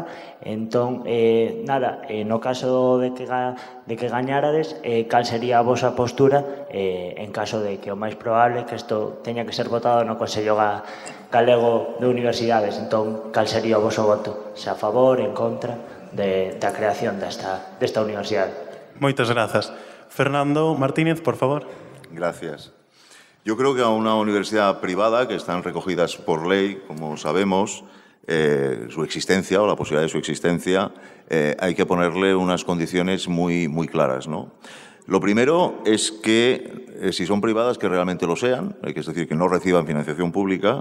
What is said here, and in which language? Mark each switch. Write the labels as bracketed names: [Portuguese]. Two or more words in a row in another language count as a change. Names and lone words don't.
[Galician] Entón, nada, no caso de que gañárades, cal sería a vosa postura en caso de que o máis probable que isto teña que ser votado no Consello Galego de Universidades. Entón, cal sería o voso voto? Se a favor, en contra da creación desta universidade? Moitas grazas. Fernando Martínez, por favor. [Spanish] Gracias. Yo creo que a una universidad privada, que están recogidas por ley, como sabemos, su existencia o la posibilidad de su existencia, hay que ponerle unas condiciones muy, muy claras, ¿no? Lo primero es que, si son privadas, que realmente lo sean, es decir, que no reciban financiación pública.